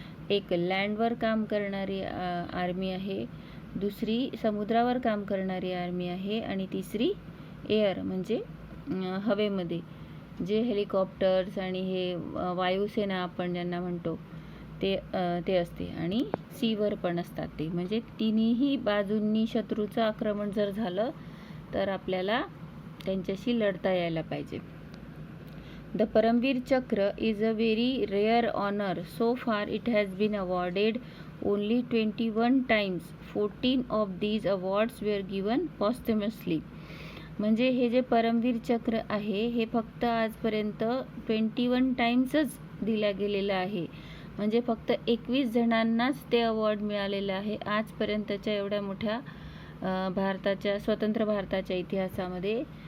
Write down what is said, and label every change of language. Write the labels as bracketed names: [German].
[Marathi] एक लँडवर काम करणारी आर्मी आहे, दुसरी समुद्रावर काम करणारी आर्मी आहे आणि तिसरी एअर म्हणजे हवेमध्ये, जे हेलिकॉप्टर्स आणि हे वायुसेना आपण ज्यांना म्हणतो ते असते. आणि सीवर पण असतात ते, म्हणजे तिन्ही बाजूंनी शत्रूचं आक्रमण जर झालं तर आपल्याला त्यांच्याशी लढता यायला पाहिजे. [English] The Paramveer Chakra is a very rare honor. So far it has been awarded only 21 times. 14 of these awards were given posthumously. [Marathi] म्हणजे हे जे परमवीर चक्र आहे हे फक्त आजपर्यंत 21 टाइम्सच दिल्या गेलेलं आहे. म्हणजे फक्त 21 जणांनाच ते अवॉर्ड मिळालेलं आहे आजपर्यंतच्या एवढ्या मोठ्या स्वतंत्र भारताच्या इतिहासामध्ये.